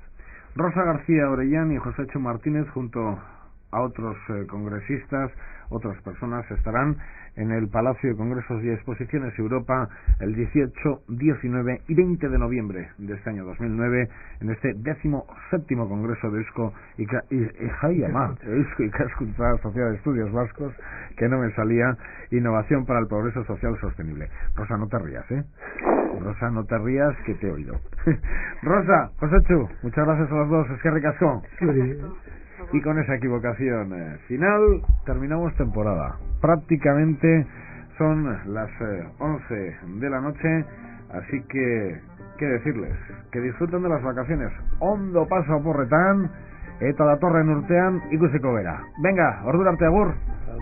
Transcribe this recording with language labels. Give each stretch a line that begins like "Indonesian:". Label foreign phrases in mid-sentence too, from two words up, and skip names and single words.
Spanish: Rosa García Orellán y Joséchu Martínez, junto a otros congresistas, otras personas, estarán en el Palacio de Congresos y Exposiciones Europa el 18, 19 y 20 de noviembre de este año 2009 en este 17º Congreso de Eusko Ikaskuntza, Sociedad de Estudios Vascos, que no me salía, Innovación para el Progreso Social Sostenible. Rosa, no te rías, Rosa, no te rías, que te he oído. Rosa, Joséchu, muchas gracias a los dos,
Basque: eskerrik asko.
Spanish: Y con esa equivocación final terminamos temporada. Prácticamente son las 11 de la noche, así que, ¿qué decirles? Que disfruten de las vacaciones.
Basque: Ondo paso porretan, eta datorren urtean ikusiko gera. Venga, ordura arte, agur.